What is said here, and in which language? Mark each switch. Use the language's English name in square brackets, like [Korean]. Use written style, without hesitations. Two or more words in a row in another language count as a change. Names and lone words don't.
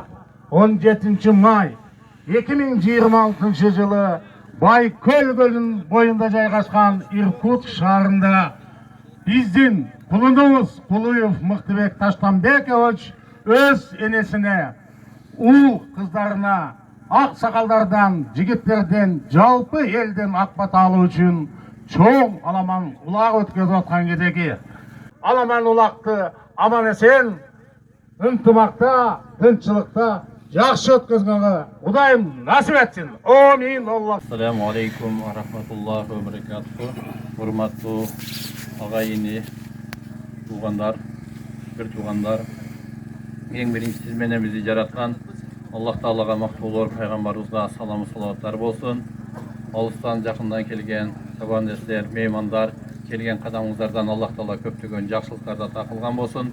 [Kyrgyz] 17 май 2026 жылы Байкөл көлүнүн боюнда жайгашкан Иркутск шаарында биздин кулунубуз Кулуев Мыктыбек Таштанбекович өз энесине, ул кыздарына, аксакалдардан, жигиттерден, жалпы элден акбата алуу үчүн чоң аламан улак өткөзүп аткан кезеги. Аламан улакты аман эсен, ынтымакта, тынччылыкта жакшы өткөзгөнгө Кудайым насип этсин. Амин. [Arabic] السلام عليكم ورحمة الله وبركاته. [Kyrgyz] Hurmattуу агайыны, туугандар, бир туугандар. Эң биринчи сиз менен бизди жараткан Аллах Таалага мактоолор, пайгамбарыбызга саламы салаваттар болсун. Алыстан жакындан келген чабандештер, меймандар, келген кадамыңыздардан Аллах Таала көптөгөн жакшылыктарда такылган болсун.